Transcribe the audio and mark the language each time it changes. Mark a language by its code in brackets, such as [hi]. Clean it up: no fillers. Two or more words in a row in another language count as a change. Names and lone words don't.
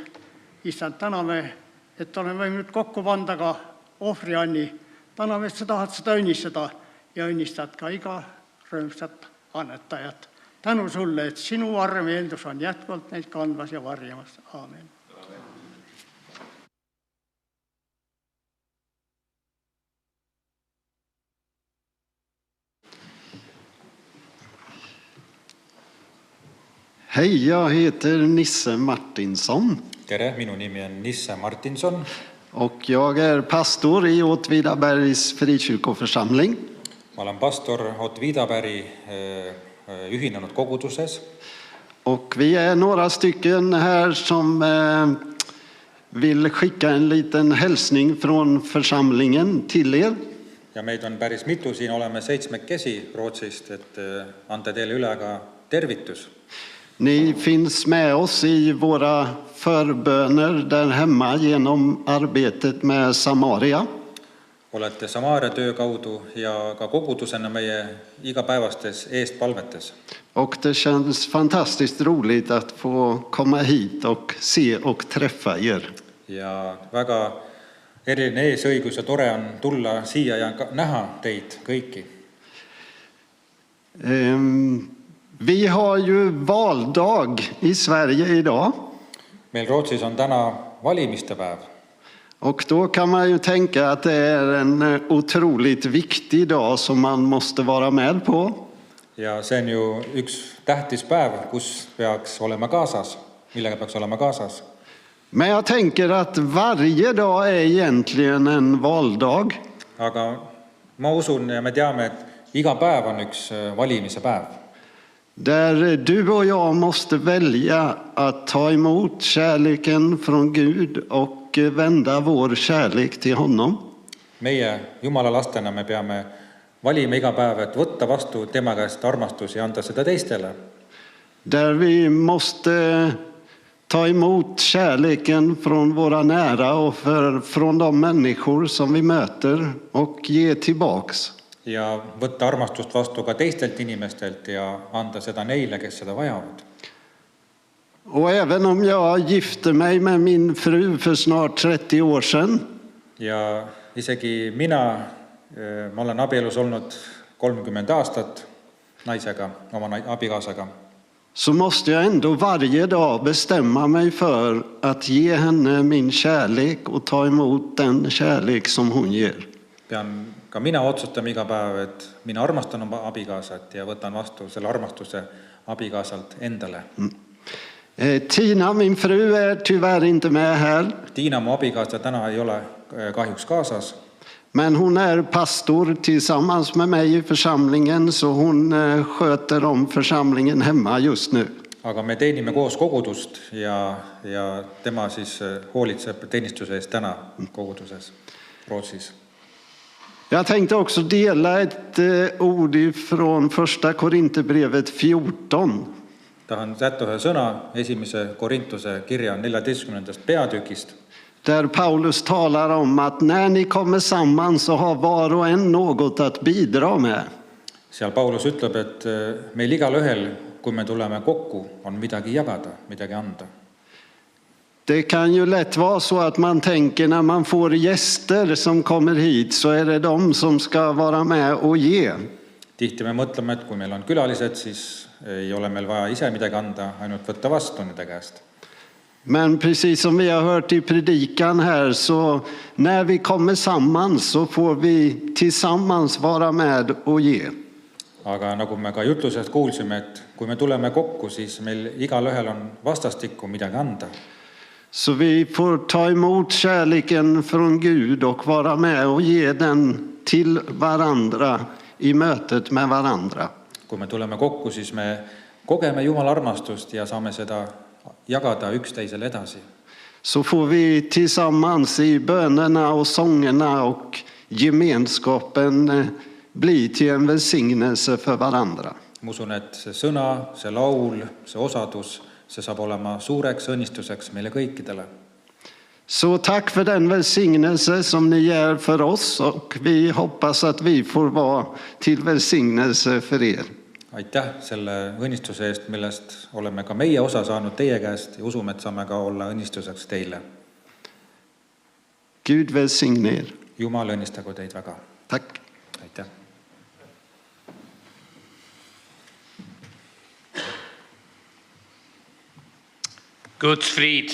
[et] Issand, täname, et oleme võinud kokku panda ka ohvrianni. Täname, et sa tahad seda õnnistada ja õnnistad ka iga rõõmsat annetajat. Tänu sulle, et sinu arm ja eeldus on jätkuvalt neid kandmas ja varjamas. Aamen. [sv] Hej, jag heter Nisse Martinsson [et] tere, minu nimi on Nisse Martinson [sv] och jag är pastor i Åtvidabergs frikyrkoförsamling. [et] ma olen pastor Åtvidabergi ühinenud koguduses [sv] Och vi är några stycken här som vill skicka en liten hälsning från församlingen till er. [et] ja meid on päris mitu, siin oleme 7 Rootsist, et anda teile üle ka tervitus. [sv] Ni finns med oss i våra förböner där hemma genom arbetet med Samaria. [et] Olete Samaaria töö kaudu ja ka kogudusena meie igapäevastes eestpalvetes. [sv] Och det känns fantastiskt roligt att få komma hit och se och träffa er. [et] Ja väga eriline eesõigus ja tore on tulla siia ja näha teid kõiki. [sv] Vi har ju valdag i Sverige idag. [et] Meil Rootsis on täna valimistepäev. [sv] Och då kan man ju tänka att det är en otroligt viktig dag som man måste vara med på. [et] Ja see on ju üks tähtis päev, kus peaks olema kaasas, millega peaks olema kaasas. [sv] Men jag tänker att varje dag är egentligen en valdag. [et] Aga ma usun ja me teame, et iga päev on üks valimise päev. [sv] Där du och jag måste välja att ta emot kärleken från Gud och vända vår kärlek till honom. [et] Meie Jumala lastena me peame valima iga päev, et võtta vastu tema käest armastus ja anda seda teistele. [sv] Där vi måste ta emot kärleken från våra nära och från de människor som vi möter och ge tillbaks. [et] Ja võtta armastust vastu ka teistelt inimestelt ja anda seda neile, kes seda vajavad. [sv] Och även om jag gifte mig med min fru för snart 30 år sedan. [et] Ja isegi mina olen abielus olnud 30 aastat naisega, oma abikaasaga. [sv] Så måste jag ändå varje dag bestämma mig för att ge henne min kärlek och ta emot den kärlek som hon ger. [et] Pean ka mina otsustama iga päev, et mina armastan oma abikaasat ja võtan vastu selle armastuse abikaasalt endale. [sv] Tina, min fru, är tyvärr inte med här. [et] Tiina, mu abikaasa, täna ei ole kahjuks kaasas. [sv] Men hon är pastor tillsammans med mig i församlingen, så hon sköter om församlingen hemma just nu. [et] Aga me teenime koos kogudust ja tema siis hoolitseb teenistuse eest täna koguduses Rootsis. [sv] Jag tänkte också dela ett ord från första Korinthierbrevet 14. [et] Tahan sätta ühe sõna 1. Korintuse kirja 14. peatükist. [sv] Där Paulus talar om att när ni kommer samman så har var och en något att bidra med. [et] Seal Paulus ütleb, et meil igal ühel, kui me tuleme kokku, on midagi jagada, midagi anda. [sv] Det kan ju lätt vara så att man tänker när man får gäster som kommer hit så är det de som ska vara med och ge. [et] Tihti me mõtleme, et kui meil on külalised, siis ei ole meil vaja ise midagi anda, ainult võtta vastu nende käest. [sv] Men precis som vi har hört i predikan här, så när vi kommer samman så får vi tillsammans vara med och ge. [et] Aga nagu me ka jutlusest kuulsime, et kui me tuleme kokku, siis meil igal ühel on vastastikku midagi anda. [sv] Så vi får ta emot kärleken från Gud och vara med och ge den till varandra i mötet med varandra. [et] Kui me tuleme kokku, siis me kogeme Jumala armastust ja saame seda jagada üksteisele edasi. [sv] Så får vi tillsammans i bönerna och sångerna och gemenskapen bli till en välsignelse för varandra. [et] Ma usun, et see sõna, see laul, see osadus, see saab olema suureks õnnistuseks meile kõikidele. [sv] Så tack för den välsignelse som ni ger för oss, och vi hoppas att vi får vara till välsignelse för er. [et] aitäh selle õnnistuse eest, millest oleme ka meie osa saanud teie käest ja usume, et saame ka olla õnnistuseks teile. [sv] Gud välsigne er. [et] Jumal õnnistagu teid väga. [sv] Tack. [et] Aitäh. [sv] Guds frid.